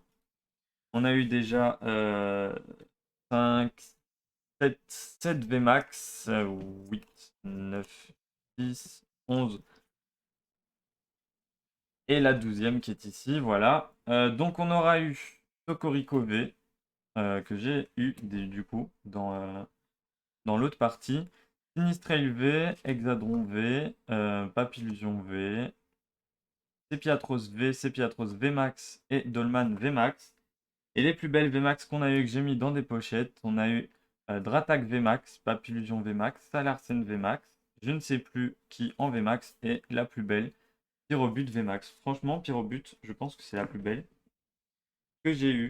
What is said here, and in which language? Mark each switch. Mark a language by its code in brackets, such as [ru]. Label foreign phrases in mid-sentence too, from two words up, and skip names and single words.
[fr] On a eu déjà 5, 7 VMAX, 8, 9, 10, 11 et la 12e qui est ici, voilà. Donc on aura eu Cocorico V, que j'ai eu du coup dans l'autre partie. Sinistrel V, Hexadron V, Papillusion V, Sepiatros V, Sepiatros VMAX et Dolman VMAX. Et les plus belles VMAX qu'on a eu, que j'ai mis dans des pochettes, on a eu Dratak VMAX, Papillusion VMAX, Salarsen VMAX, je ne sais plus qui en VMAX, et la plus belle, Pyrobut VMAX. Franchement, Pyrobut, je pense que c'est la plus belle que j'ai eue.